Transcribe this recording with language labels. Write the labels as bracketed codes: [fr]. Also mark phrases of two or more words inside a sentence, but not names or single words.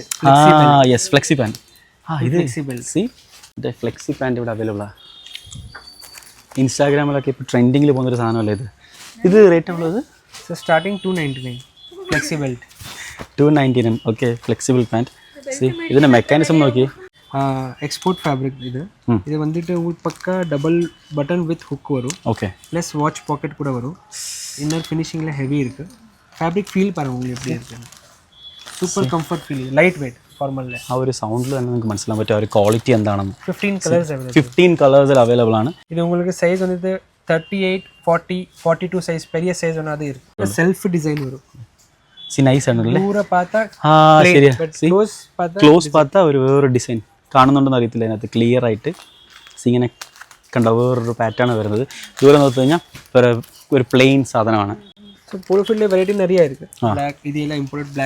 [en] yes, flexi pant. ഇത് ഫ്ലെക്സിബിൾ. [ml] സി ഇത് [en] flexi pant [ml] ഇവിടെ അവൈലബിൾ ആണ്. ഇൻസ്റ്റാഗ്രാമിലൊക്കെ ഇപ്പോൾ ട്രെൻഡിങ്ങിൽ പോകുന്നൊരു സാധനമല്ലേ ഇത്. ഇത് റേറ്റ് ഉള്ളത് [en] starting 299 flexi belt. [ml] 299. [en] okay, flexible pant. [ml] ഇതിൻ്റെ മെക്കാനിസം നോക്കി. [en] export fabric [ta] இது இது வந்துட்டு உங்களுக்கு பக்கா [en] double button with hook [ta] வரும். ஓகே, [en] plus watch pocket [ta] கூட வரும். இன்னர் ஃபினிஷிங்கில் ஹெவி இருக்குது. [en] fabric feel [ta] பாருங்கள் உங்களுக்கு எப்படி இருக்குது. [en] super comfort feel, light weight ഫോർമലിലെ. [ml] ആ ഒരു സൗണ്ടിൽ തന്നെ നിങ്ങൾക്ക് മനസ്സിലാൻ പറ്റും ആ ഒരു ക്വാളിറ്റി എന്താണെന്ന്. 15 കളേഴ്സിൽ അവൈലബിൾ ആണ്. [ta] இது உங்களுக்கு சைஸ் வந்துட்டு 38, 40, 42 சைஸ் பெரிய சைஸ் ஒன்று அது இருக்குது. [en] self design [ta] வரும். [ml] നൈസ് ആണല്ലേ. ദൂരെ பார்த்தா ശരിയാ. ക്ലോസ് பார்த்தா ഒരു വേറൊരു ഡിസൈൻ കാണുന്നുണ്ടെന്ന് അറിയത്തില്ല. അതിനകത്ത് ക്ലിയർ ആയിട്ട് ഇങ്ങനെ കണ്ട വേറൊരു പാറ്റേൺ വരുന്നത്. ദൂരെ നോക്കി കഴിഞ്ഞാൽ ഒരു പ്ലെയിൻ സാധനമാണ്. പോളിഫിലിലെ വെറൈറ്റി നിറയെ ഇതെല്ലാം [en] imported black.